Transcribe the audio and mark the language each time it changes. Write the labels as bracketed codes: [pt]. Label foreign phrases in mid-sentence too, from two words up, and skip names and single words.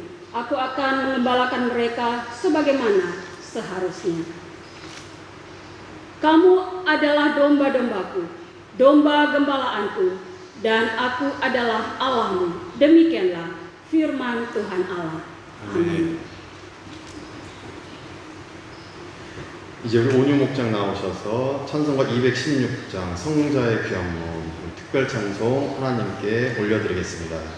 [id] Aku akan mengembalakan mereka sebagaimana seharusnya. Kamu adalah domba-dombaku, domba gembalaanku, dan aku adalah Allahmu. Demikianlah firman Tuhan Allah. [ko] 아멘. 이제 우리 온유 목장 나오셔서 찬송가 216장 성자의 귀한 몸 특별 찬송 하나님께 올려드리겠습니다.